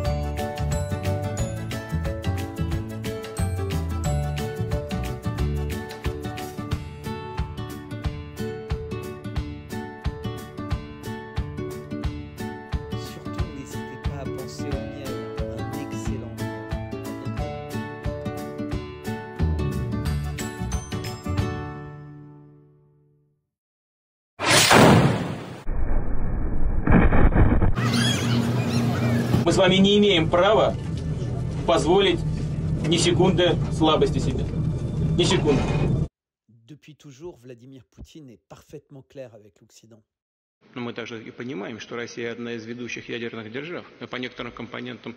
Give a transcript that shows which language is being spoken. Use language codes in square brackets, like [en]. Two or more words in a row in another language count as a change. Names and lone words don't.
[fr] Surtout, n'hésitez pas à penser au miel, un excellent miel. [ru] Мы с вами не имеем права позволить ни секунды слабости себе. Ни секунды. [fr] Depuis toujours, Vladimir Poutine est parfaitement clair avec l'Occident. [ru] Но мы также и понимаем, что Россия одна из ведущих ядерных держав. И по некоторым компонентам...